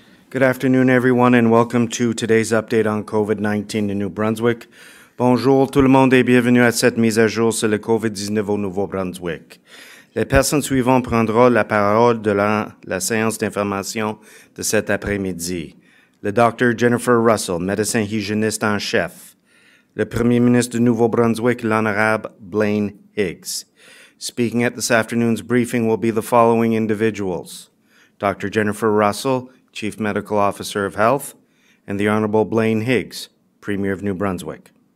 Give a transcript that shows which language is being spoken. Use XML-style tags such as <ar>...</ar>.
<en>Good afternoon, everyone, and welcome to today's update on COVID-19 in New Brunswick.</en> <fr>Bonjour tout le monde et bienvenue à cette mise à jour sur le COVID-19 au Nouveau-Brunswick. Les personnes suivantes prendront la parole de la séance d'information de cet après-midi. Le Dr. Jennifer Russell, médecin hygiéniste en chef. Le Premier ministre du Nouveau-Brunswick, l'Honorable Blaine Higgs.</fr> <en>Speaking at this afternoon's briefing will be the following individuals: Dr. Jennifer Russell, Chief Medical Officer of Health, and the Honorable Blaine Higgs, Premier of New Brunswick.</en>